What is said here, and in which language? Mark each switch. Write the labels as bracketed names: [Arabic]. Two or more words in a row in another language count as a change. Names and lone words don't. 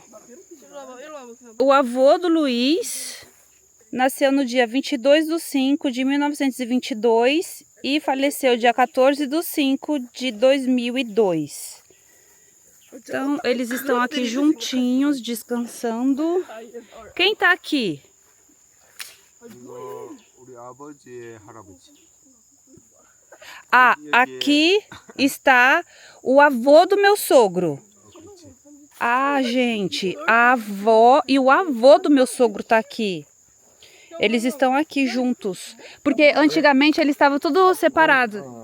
[Portuguese] O avô do Luiz nasceu no dia 22/5 de 1922 e faleceu dia 14/5 de 2002. Então, eles estão aqui juntinhos, descansando. Quem tá aqui? [Korean] 우리 아버지의 할아버지. [Portuguese] Ah, aqui está o avô do meu sogro. Ah, gente, a avó e o avô do meu sogro tá aqui. Eles estão aqui juntos. Porque antigamente eles estavam tudo separados.